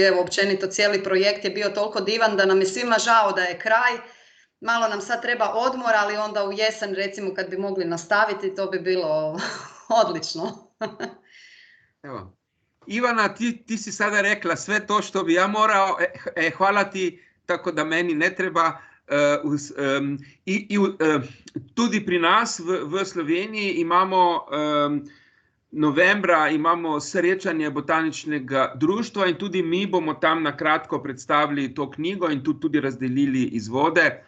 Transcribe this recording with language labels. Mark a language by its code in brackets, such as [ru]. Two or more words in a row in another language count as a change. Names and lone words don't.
[hr] Evo, općenito cijeli projekt je bio toliko divan da nam je svima žao da je kraj. Malo nam sad treba odmor, ali onda u jesen recimo kad bi mogli nastaviti, to bi bilo odlično. Evo. Ivana, ti si sada rekla sve to što bi ja morao, hvala ti, tako da meni ne treba. [sl] Tudi pri nas v Sloveniji imamo novembra imamo srečanje botaničnega društva in tudi mi bomo tam na kratko predstavili to knjigo in tudi razdelili izvode.